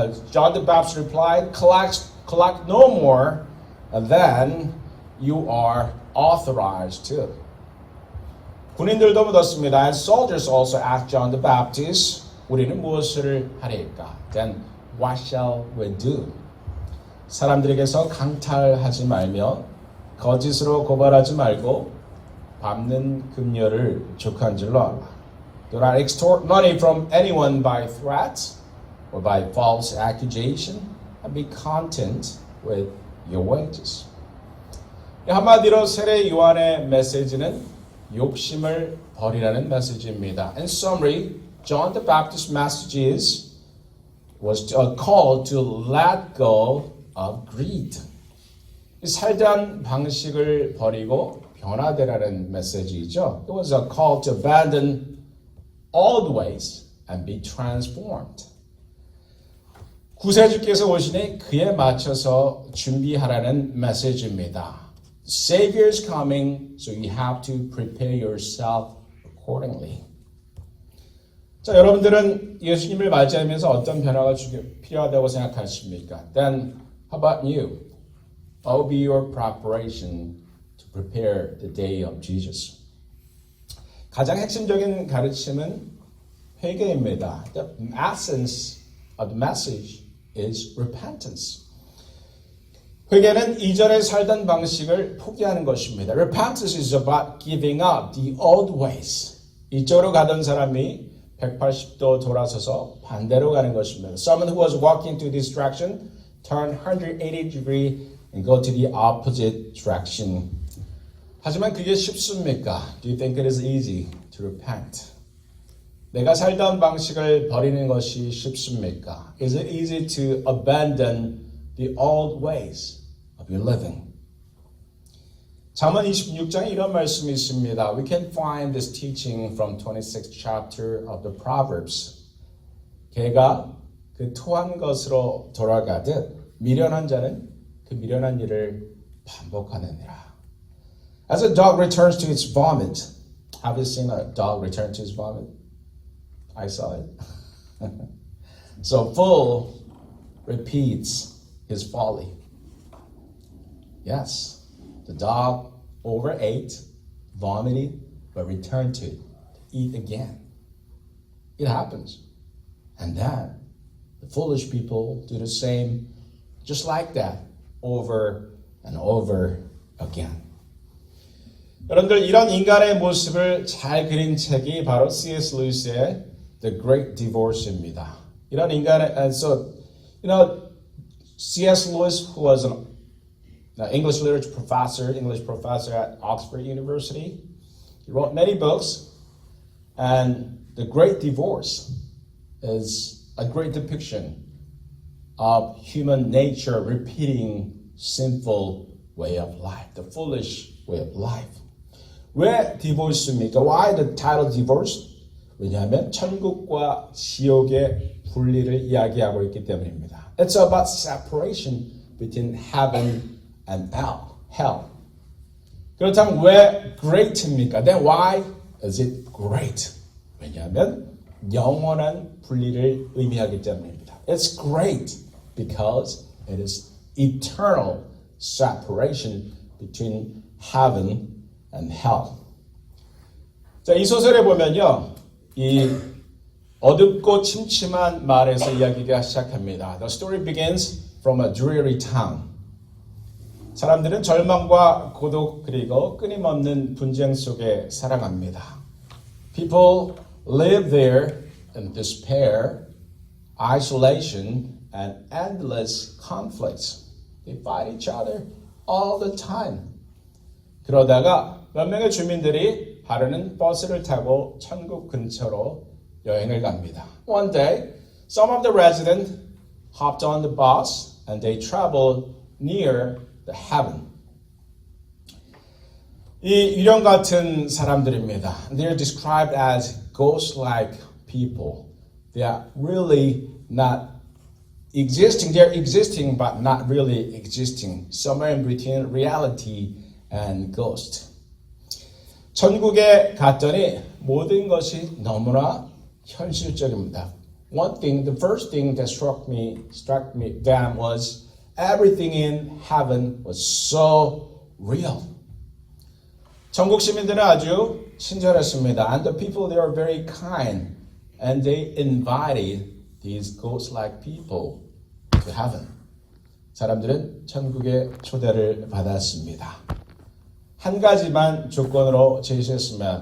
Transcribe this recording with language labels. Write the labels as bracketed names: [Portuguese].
[English] John the Baptist replied, collect no more than you are authorized to. [Korean] 군인들도 묻었습니다. [English] And soldiers also asked John the Baptist, [Korean] 우리는 무엇을 하리까? [English] Then what shall we do? [Korean] 사람들에게서 강탈하지 말며 거짓으로 고발하지 말고 밟는 금료를 족한 줄로 알아. [English] Do not extort money from anyone by threats or by false accusation, and be content with your wages. [Korean] 한마디로 세례 요한의 메시지는 욕심을 버리라는 메시지입니다. [English] In summary, John the Baptist's message was a call to let go of greed. [Korean] 살던 방식을 버리고 변화되라는 메시지이죠. [English] It was a call to abandon old ways and be transformed. [Korean] 구세주께서 오시니 그에 맞춰서 준비하라는 메시지입니다. [English] Savior is coming, so you have to prepare yourself accordingly. [Korean] 자, 여러분들은 예수님을 맞이하면서 어떤 변화가 필요하다고 생각하십니까? [English] Then, how about you? What will be your preparation to prepare the day of Jesus? [Korean] 가장 핵심적인 가르침은 회개입니다. [English] The essence of the message is repentance. [Korean] 회개는 이전에 살던 방식을 포기하는 것입니다. [English] Repentance is about giving up the old ways. [Korean] 이쪽으로 가던 사람이 180도 돌아서서 반대로 가는 것입니다. [English] Someone who was walking to this direction turn 180 degree and go to the opposite direction. [Korean] 하지만 그게 쉽습니까? [English] Do you think it is easy to repent? [Korean] 내가 살던 방식을 버리는 것이 쉽습니까? [English] Is it easy to abandon the old ways of your living? [Korean] 잠언 26장에 이런 말씀이 있습니다. [English] We can find this teaching from 26th chapter of the Proverbs. [Korean] 개가 그 토한 것으로 돌아가듯 미련한 자는 그 미련한 일을 반복하느니라. [English] As a dog returns to its vomit. Have you seen a dog return to its vomit? I saw it. So fool repeats his folly. Yes, the dog overate, vomited, but returned to it, to eat again. It happens. And then the foolish people do the same, just like that, over and over again. [Korean] 여러분들 이런 인간의 모습을 잘 그린 책이 바로 C.S. 루이스의 The Great Divorce입니다. 이런 인간의 [English] and so [Korean] C.S. [English] Lewis, who was an English literature professor, English professor at Oxford University, he wrote many books, and The Great Divorce is a great depiction of human nature repeating sinful way of life, the foolish way of life. [Korean] 왜 divorce입니까? [English] Why the title divorce? [Korean] 왜냐하면 천국과 지옥의 분리를 이야기하고 있기 때문입니다. [English] It's about separation between heaven and hell. [Korean] 그렇다면 왜 great입니까? [English] Then why is it great? [Korean] 왜냐하면 영원한 분리를 의미하기 때문입니다. [English] It's great because it is eternal separation between heaven and hell. [Korean] 자, 이 소설에 보면요, 이 어둡고 침침한 마을에서 이야기가 시작합니다. [English] The story begins from a dreary town. [Korean] 사람들은 절망과 고독 그리고 끊임없는 분쟁 속에 살아갑니다. [English] People live there in despair, isolation, and endless conflicts. They fight each other all the time. [Korean] 그러다가 몇 명의 주민들이 하루는 버스를 타고 천국 근처로 여행을 갑니다. [English] One day, some of the residents hopped on the bus and they traveled near the heaven. [Korean] 이 유령 같은 사람들입니다. [English] They're described as ghost-like people. They are really not existing. They're existing but not really existing. Somewhere in between reality and ghost. [Korean] 천국에 갔더니 모든 것이 너무나 현실적입니다. [English] The first thing that struck me then was everything in heaven was so real. [Korean] 천국 시민들은 아주 친절했습니다. [English] And the people there are very kind, and they invited these ghost-like people to heaven. [Korean] 사람들은 천국에 초대를 받았습니다. 한 가지만 조건으로 제시했습니다.